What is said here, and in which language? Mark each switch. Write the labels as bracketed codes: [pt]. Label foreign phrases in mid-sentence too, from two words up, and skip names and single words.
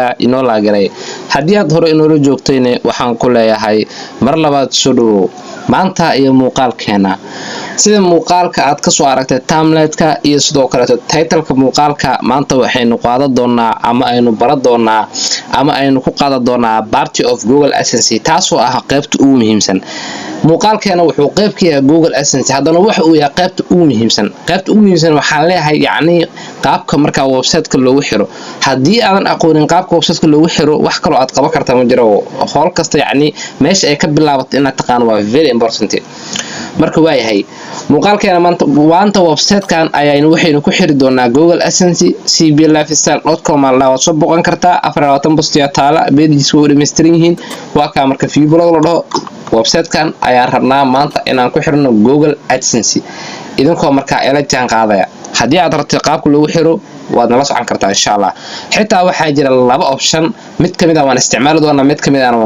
[so] inoo laagalay hadii aad hore inoo joogtayna waxaan ku leeyahay mar labaad soo dhawow maanta iyo muuqaalkeena sida muuqaalka aad ka soo aragtay thumbnail-ka iyo sidoo kale title-ka muuqaalka maanta waxaynu qaadan doonaa ama aynu baran doonaa ama aynu ku qaadan doonaa [en] party of Google AdSense [so] taasoo ah qaybta ugu muhiimsan muuqaalkeena wuxuu qayb ka yahay Google AdSense hadana waxa uu yahay qaybta ugu muhiimsan waxaan leeyahay yacni qaabka marka website-ka loogu xiro hadii aadan aqoonin qaabka website-ka loogu xiro wax kale oo aad qaban kartaa ma jiro howl kasta yacni meesha ay ka bilaabato inaad taqaan waa [en] very important [so] marka waa yahay muuqaalkeena maanta website-kan ayaynu waxaynu ku xiri doonaa Google AdSense cblifestyle.com la soo boqon kartaa 24 post ya taala pages oo dhameystiran yihiin waa ka marka [en] view blog [so] la dhaho website-kan ayaan rabnaa maanta inaan ku xirno Google AdSense idinkoo markaa ila jaan qaadaya hadii aad rabto qaabka loogu xiro waad nala socon kartaa [ar] إن شاء الله [so] xitaa waxaa jira laba option mid kamid ah waan isticmaali doonaa mid kamid ah waan